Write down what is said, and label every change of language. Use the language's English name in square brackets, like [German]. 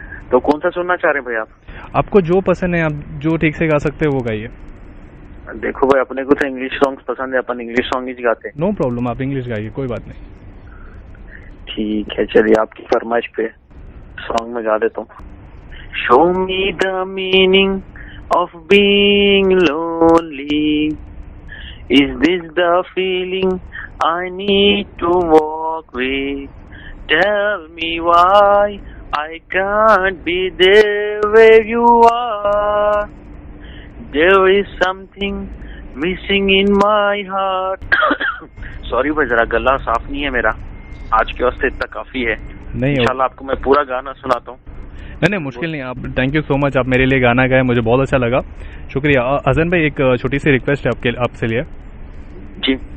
[Hindi] तो कौन सा सुनना चाह रहे हैं भाई आप? आपको जो पसंद है, आप जो ठीक से गा सकते हैं वो गाइए। देखो भाई, अपने को तो इंग्लिश सॉन्ग्स पसंद है, अपन इंग्लिश सॉन्ग ही गाते हैं। [English] no problem, [Hindi] आप इंग्लिश गाइए, कोई बात नहीं। ठीक है, चलिए आपकी फरमाइश पे सॉन्ग में गा देता हूँ। [English] Show me the meaning of being lonely. Is this the feeling I need to walk with? Tell me why I can't be there where you are. There is something missing in my heart. [Hindi] Sorry भाई, जरा गला साफ नहीं है मेरा, आज के वास्ते इतना काफी है। नहीं, इंशाल्लाह आपको मैं पूरा गाना सुनाता हूँ। नहीं, मुश्किल नहीं। आप [English] thank you so much, [Hindi] आप मेरे लिए गाना गाए, मुझे बहुत अच्छा लगा, शुक्रिया। हसन भाई, एक छोटी सी रिक्वेस्ट है आपसे लिए जी।